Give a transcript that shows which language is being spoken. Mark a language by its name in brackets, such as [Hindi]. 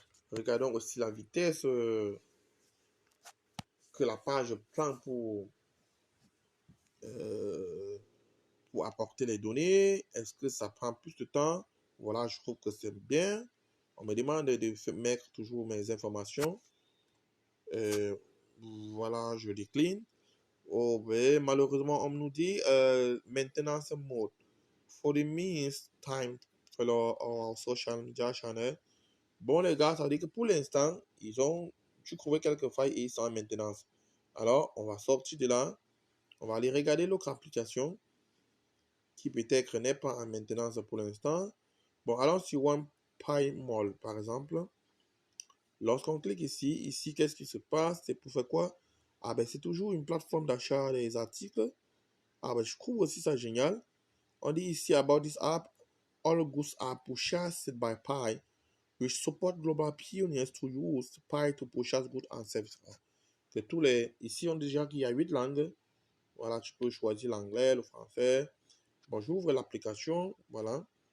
[French] Regardons aussi la vitesse que la page prend euh, pour apporter les données. Est-ce que ça prend plus de temps? Voilà, je trouve que c'est bien. On me demande de mettre toujours mes informations. Euh, voilà, je décline. Oh, ben, malheureusement, on nous dit maintenance mode. [English] For the means time follow our social media channel. [French] Bon, les gars, ça veut dire que pour l'instant, tu trouvais quelques failles et ils sont en maintenance. Alors, on va sortir de là. On va aller regarder l'autre application qui peut-être n'est pas en maintenance pour l'instant. Bon, allons sur OnePay Mall, par exemple. Lorsqu'on clique ici, qu'est-ce qui se passe? C'est pour faire quoi? Ah ben, c'est toujours une plateforme d'achat des articles. Ah ben, je trouve aussi ça génial. On dit ici, [English] about this app, all goods are purchased by Pi, which support global pioneers to use Pi to purchase goods and services. [French] C'est tous les... Ici, on dit déjà qu'il y a 8 langues. Voilà, tu peux choisir l'anglais, le français. Bon, j'ouvre l'application, voilà.